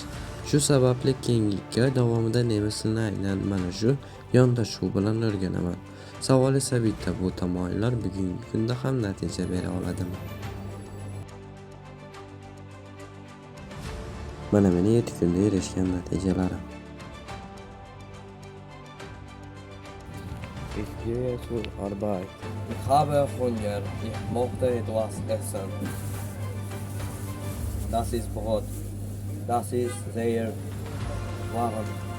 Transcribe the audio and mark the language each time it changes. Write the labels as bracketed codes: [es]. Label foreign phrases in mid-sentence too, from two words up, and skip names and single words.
[uz] Shu sababli keyingi 2 oy davomida nemis tilini aynan mana shu yondashuv bilan o'rganaman. Savol esa bitta, bu tamoyillar bugungi kunda ham natija bera oladimi? Mana meni 7 kunda erishgan natijalarim. [de] Ich gehe zur Arbeit. Ich habe Hunger. Ich möchte etwas essen. Das ist Brot. Das ist sehr warm.